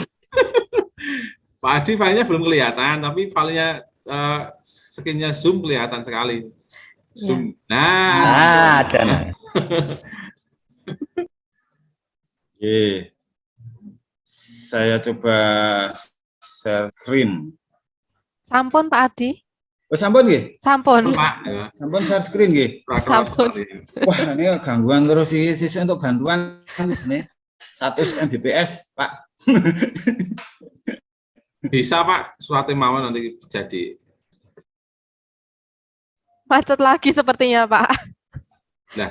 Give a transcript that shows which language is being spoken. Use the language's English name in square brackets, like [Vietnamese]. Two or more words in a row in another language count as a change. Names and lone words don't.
[Indonesian] Pak Adi filenya belum kelihatan, tapi filenya skinnya Zoom kelihatan sekali. Zoom. Nah, ada. Oke. Saya coba [English] share screen. [Javanese] Sampun, Pak Adi. Oh, sampun nggih? Sampun. [Indonesian] Pak. Ya. [Javanese] Sampun [English] share screen [Javanese] nggih. Sampun. [Indonesian] Wah, ini gangguan terus sih untuk bantuan di sini. 100 Mbps, Pak. Bisa Pak, surat mawon nanti jadi. Macet lagi sepertinya, Pak. Nah.